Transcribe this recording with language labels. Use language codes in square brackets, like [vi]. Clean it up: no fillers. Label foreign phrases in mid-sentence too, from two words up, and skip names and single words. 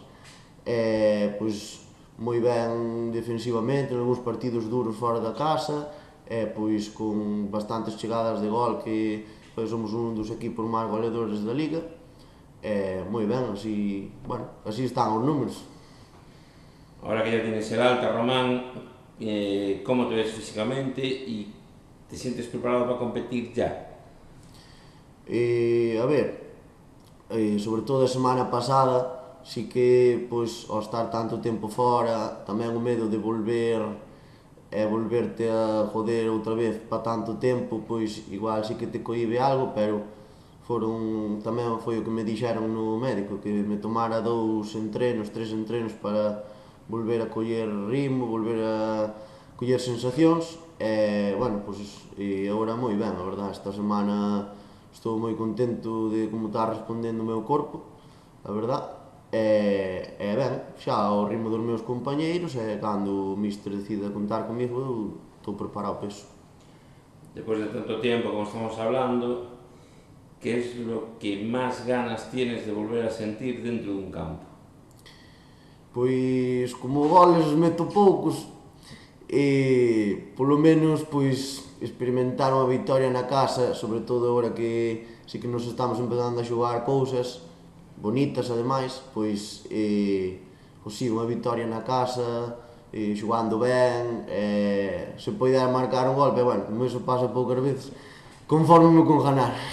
[gl] Pois, moi ben defensivamente, en algúns partidos duros fora da casa, pois con bastantes chegadas de gol, que pois, somos un dos equipos máis goleadores da liga, moi ben, así, bueno, así están os números. [es] Ahora que ya tienes el alta, Román, ¿cómo te ves físicamente y te sientes preparado para competir ya? [gl] A ver, sobre todo a semana pasada, si que, pois, ao estar tanto tempo fora, tamén o medo de volverte a joder outra vez para tanto tempo, pois igual si que te cohibe algo, pero tamén foi o que me dixeron no médico, que me tomara 3 entrenos para volver a coller ritmo, volver a coller sensacións, e, bueno, pois, agora moi ben, a verdade, esta semana estou moi contento de como está respondendo o meu corpo, a verdade, e ben, xa ao ritmo dos meus compañeiros, e cando o míster decida contar comigo, eu estou preparado para iso. [es] Después de tanto tiempo como estamos hablando, ¿qué es lo que más ganas tienes de volver a sentir dentro de un campo? [gl] Pois, como goles meto poucos, polo menos, pois, experimentar unha vitoria na casa, sobre todo agora que si que nos estamos empezando a xogar cousas bonitas, ademais, pois, pois sí, unha vitoria na casa, xogando ben, se poida marcar un gol, pero bueno, como iso pasa poucas veces, conforme con ganar.